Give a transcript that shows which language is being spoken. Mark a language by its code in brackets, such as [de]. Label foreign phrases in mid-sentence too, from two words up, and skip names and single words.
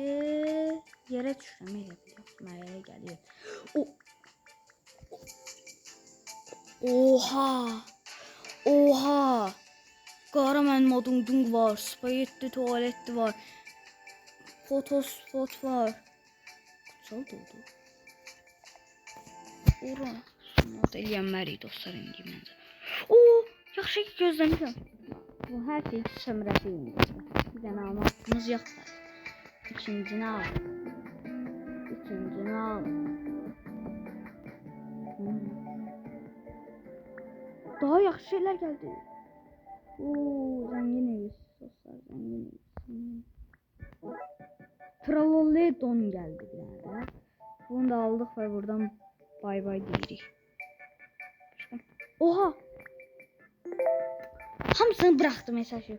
[tr] Yere düşürəm yere geliyor. Oha. Kahraman modundung var. Spagetti tuvaleti var. Fotospot var. Kutsal doldu. Ora. [az] Mod eləyənmərik dostlar indi məncə. Yaxşı ki gözləmirəm. Bu hər şey sömürəsi indi. Bir dənə almaq haqqımız yoxdur. İkincini al. [tr] Daha yaxşı şeyler geldi. Oo, zenginiz. Dostlar zenginiz. Tralolledon geldi bir tane. Bunu da aldık ve buradan bay bay deyirik. Oha! Hamısını bıraktı mesajı.